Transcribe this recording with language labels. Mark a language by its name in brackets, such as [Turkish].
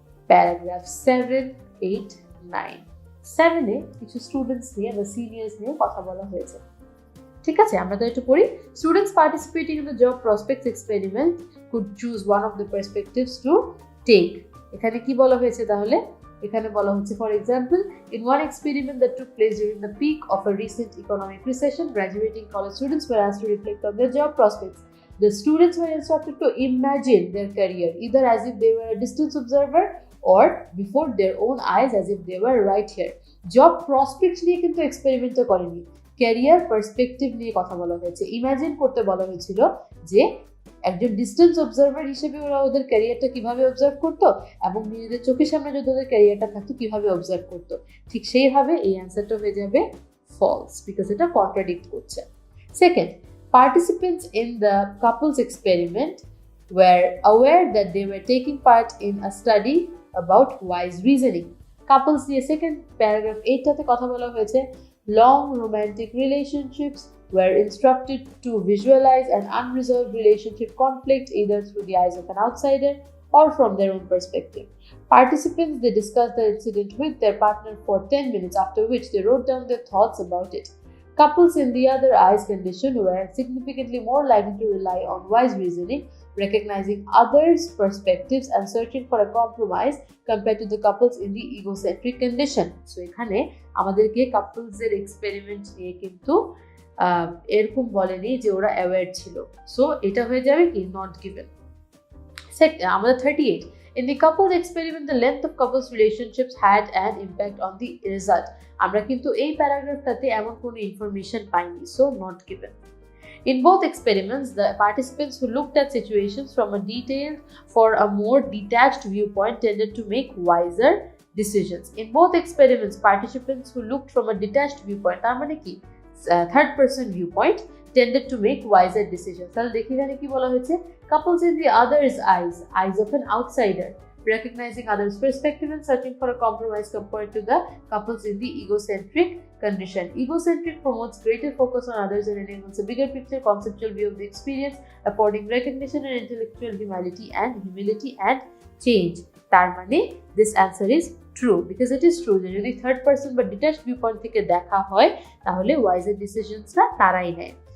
[Bangla] Paragraph 7, 8, 9, 7 এ কিছু students নিয়ে বা সিনিয়র্স নিয়ে কথা বলা হয়েছে। ঠিক আছে, আমরা তো একটু পড়ি। [English] Students participating in the job prospects experiment could choose one of the perspectives to take. [Bangla] এখানে কি বলা হয়েছে তাহলে? এখানে বলা হচ্ছে, [English] For example, in one experiment that took place during the peak of a recent economic recession, graduating college students were asked to reflect on their job prospects. The students were instructed to imagine their career either as if they were a distance observer or before their own eyes as if they were right here. [Bangla] Job prospects নিয়ে কিন্তু এক্সপেরিমেন্টটা করেনি, career perspective নিয়ে কথা বলা হয়েছে। Imagine করতে বলা হয়েছিল যে একজন ডিস্টেন্স অবজারভার হিসেবে ওরা ওদের ক্যারিয়ারটা কিভাবে অবজার্ভ করতো এবং নিজেদের চোখের সামনে যদি ওদের ক্যারিয়ারটা থাকতো কিভাবে অবজার্ভ করতো। ঠিক সেইভাবে এই অ্যান্সারটা হয়ে যাবে ফলস, বিকজ এটা কন্ট্রাডিক্ট করছে। [English] Second, participants in the couples experiment were aware that they were taking part in a study about wise reasoning. [Bangla] Couples নিয়ে সেকেন্ড প্যারাগ্রাফ 8টাতে কথা বলা হয়েছে। [English] Long romantic relationships were instructed to visualize an unresolved relationship conflict either through the eyes of an outsider or from their own perspective. Participants, they discussed the incident with their partner for 10 minutes, after which they wrote down their thoughts about it. Couples in the other eyes condition were significantly more likely to rely on wise reasoning, recognizing others' perspectives and searching for a compromise compared to the couples in the egocentric condition. [Bangla] So এখানে আমাদেরকে কাপলসের experiment নিয়ে কিন্তু এরকম বলেনি যে ওরা aware ছিল। So এটা হয়ে যাবে কি নট গিভেন। [English] আমাদের 38, in the couples experiment the length of couples relationships had an impact on the result. [Bangla] আমরা কিন্তু এই প্যারাগ্রাফটাতে এমন কোনো ইনফরমেশন পাইনি, so not given. [English] In both experiments, the participants who looked at situations from a detailed for a more detached viewpoint tended to make wiser decisions. In both experiments, participants who looked from a detached viewpoint, [Bangla] তার মানে কি [English] third person viewpoint tended to make wiser decisions. [Bangla] তাহলে দেখি এখানে কি বলা হয়েছে, [English] couples in the other's eyes of an outsider, recognizing others' perspective and searching for a compromise compared to the couples in the egocentric condition. Egocentric promotes greater focus on others and enables a bigger picture, conceptual view of the experience, affording recognition and intellectual humility and change. [Bangla] তার মানে [English] this answer is true [Bangla] because it is true যে যদি third person বা detached viewpoint থেকে দেখা হয় তাহলে wiser ডিসিশনসটা তারাই নেয়।